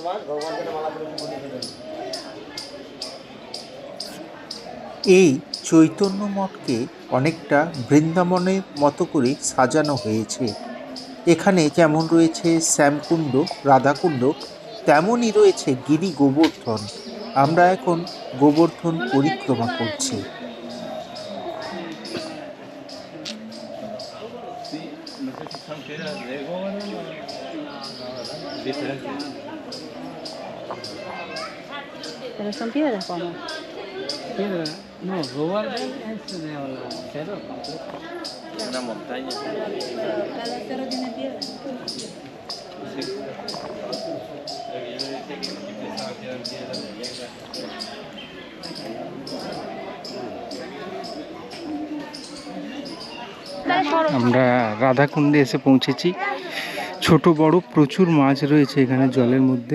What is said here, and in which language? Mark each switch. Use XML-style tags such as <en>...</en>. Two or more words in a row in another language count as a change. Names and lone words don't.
<bn>এই চৈতন্য মঠকে অনেকটা বৃন্দাবনের মতো করে সাজানো হয়েছে। এখানে যেমন রয়েছে শ্যামকুণ্ড, রাধাকুণ্ড, তেমনই রয়েছে গিরি গোবর্ধন। আমরা এখন গোবর্ধন পরিক্রমা করছি।</bn> <es>Pero son piedras como. No, Govardhan es cerro. Una montaña. Cada cerro tiene piedras.</es> <bn>আমরা রাধাকুণ্ডে এসে পৌঁছেছি। ছোট বড় প্রচুর মাছ রয়েছে এখানে জলের মধ্যে।</bn>